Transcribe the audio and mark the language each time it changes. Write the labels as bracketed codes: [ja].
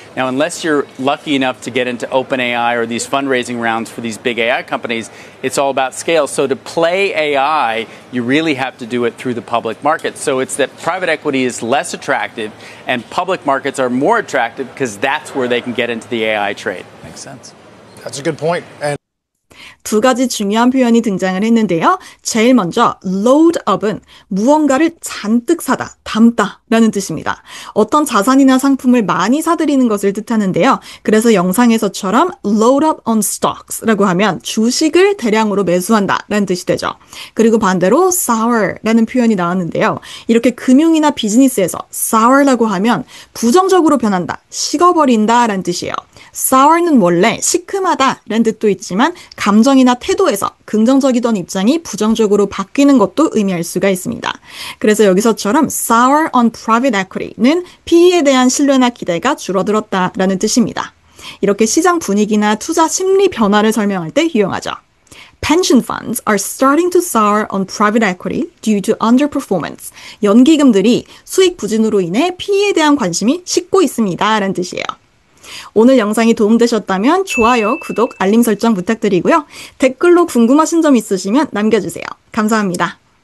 [en] Now, unless you're lucky enough to get into OpenAI or these fundraising rounds for these big AI companies, it's all about scale. So to play AI, you really have to do it through the public market. So it's that private equity is less attractive and public markets are more attractive because that's where they can get into the AI trade. Makes sense. That's a good point. And [ko] 두 가지 중요한 표현이 등장을 했는데요. 제일 먼저 load up은 무언가를 잔뜩 사다, 담다 라는 뜻입니다. 어떤 자산이나 상품을 많이 사들이는 것을 뜻하는데요. 그래서 영상에서처럼 [en] load up on stocks [ko] 라고 하면 주식을 대량으로 매수한다 라는 뜻이 되죠. 그리고 반대로 sour 라는 표현이 나왔는데요. 이렇게 금융이나 비즈니스에서 sour라고 하면 부정적으로 변한다, 식어버린다 라는 뜻이에요. sour는 원래 시큼하다 라는 뜻도 있지만 감정이나 태도에서 긍정적이던 입장이 부정적으로 바뀌는 것도 의미할 수가 있습니다. 그래서 여기서처럼 [en] sour on private equity [ko] 는 PE에 대한 신뢰나 기대가 줄어들었다라는 뜻입니다. 이렇게 시장 분위기나 투자 심리 변화를 설명할 때 유용하죠. [en] Pension funds are starting to sour on private equity due to underperformance. [ko] 연기금들이 수익 부진으로 인해 PE에 대한 관심이 식고 있습니다 라는 뜻이에요. 오늘 영상이 도움되셨다면 좋아요, 구독, 알림 설정 부탁드리고요. 댓글로 궁금하신 점 있으시면 남겨주세요. 감사합니다.